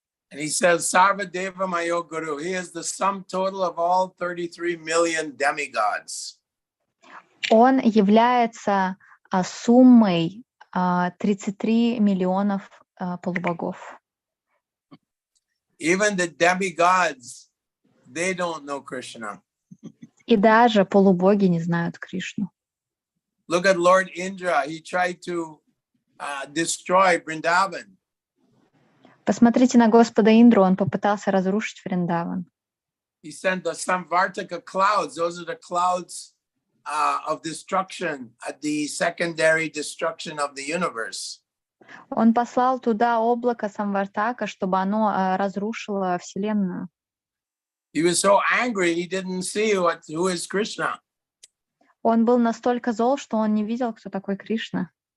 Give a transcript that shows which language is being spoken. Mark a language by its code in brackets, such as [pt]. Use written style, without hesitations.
[en] And he says, [sa] Sarvadeva Mayo Guru. [en] He is the sum total of all 33 million demigods. [ru] Он является суммой 33 миллионов полубогов. [en] Even the demigods, they don't know Krishna. [ru] И даже полубоги не знают Кришну. [en] Look at Lord Indra. He tried to destroy Vrindavan. [ru] Посмотрите на Господа Индру, он попытался разрушить Вриндаван. [en] He sent the Samvartaka clouds. Those are the clouds of destruction at the secondary destruction of the universe. [ru] Он послал туда облако Самвартака, чтобы оно разрушило Вселенную. [en] He was so angry, he didn't see who is Krishna. [ru] Он был настолько зол, что он не видел, кто такой Кришна.